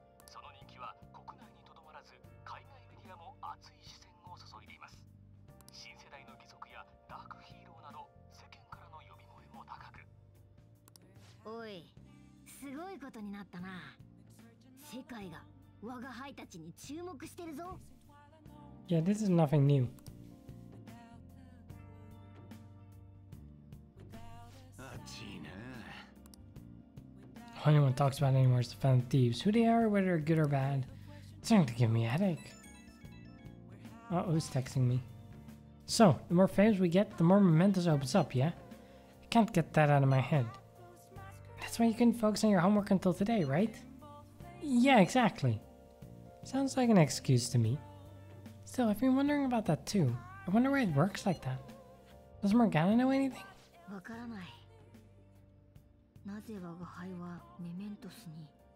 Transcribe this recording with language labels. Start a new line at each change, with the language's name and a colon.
Japanese: その人気は国内にとどまらず、海外メディアも熱い視線を注いでいます。新世代の義足やダークヒーローなど、世間からの呼び声も高く。おい、すごいことになったな。世界が我が輩たちに注目してるぞ。
English: Yeah, this is nothing new.
Japanese: 熱いな。
English: All anyone talks about anymore is the found thieves. Who they are, whether they're good or bad. It's starting to give me a headache. Oh, who's texting me? So, the more faves we get, the more mementos opens up, yeah? I can't get that out of my head. That's why you couldn't focus on your homework until today, right? Yeah, exactly. Sounds like an excuse to me. Still, I've been wondering about that too. I wonder why it works like that. Does Morgana know anything?
Japanese: わからない。なぜ我が輩はメメントスに。